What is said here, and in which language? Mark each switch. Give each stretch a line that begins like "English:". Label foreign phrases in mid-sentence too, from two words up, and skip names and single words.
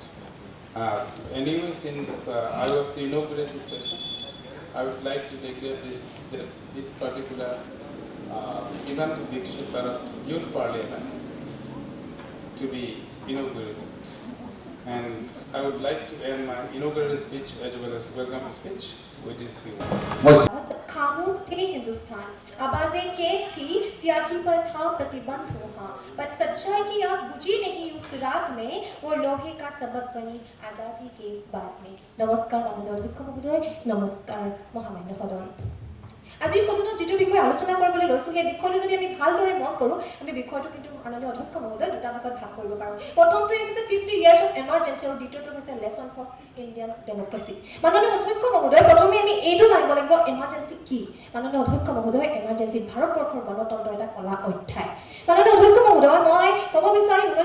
English: Anyway, since I was to inaugurate this session, I would like to declare this particular event Vikshit Bharat Youth Parliament to be inaugurated. And I would like to end my inaugural speech as well as welcome speech with this view.
Hindi: खामोश थे हिंदुस्तान, आवाजें कैद थी, स्याही पर था प्रतिबंध वहाँ, पर सच्चाई की आग बुझी नहीं उस रात में, वो लोहे का सबक बनी आजादी के बाद में। नमस्कार माननीय अध्यक्ष महोदय, नमस्कार महामान्य सदन।
Assamese: আজিৰ সদনত যিটো বিষয় আলোচনা কৰিবলৈ লৈছো সেই বিষয়টো যদি আমি ভালদৰে মন কৰোঁ আমি বিষয়টো কিন্তু মাননীয় অধ্যক্ষ মহোদয় দুটা ভাগত ভাগ কৰিব পাৰোঁ প্ৰথমটো হৈছে
English: 50 years of emergency
Assamese: আৰু দ্বিতীয়টো হৈছে
English: lesson for Indian democracy
Assamese: মাননীয় অধ্যক্ষ মহোদয় প্ৰথমে আমি এইটো জানিব লাগিব এমাৰ্জেন্সি কি মাননীয় অধ্যক্ষ মহোদয় এমাৰ্জেন্সি ভাৰতবৰ্ষৰ গণতন্ত্ৰৰ এটা কলা অধ্যায় মাননীয় অধ্যক্ষ মহোদয় মই ক'ব বিচাৰিম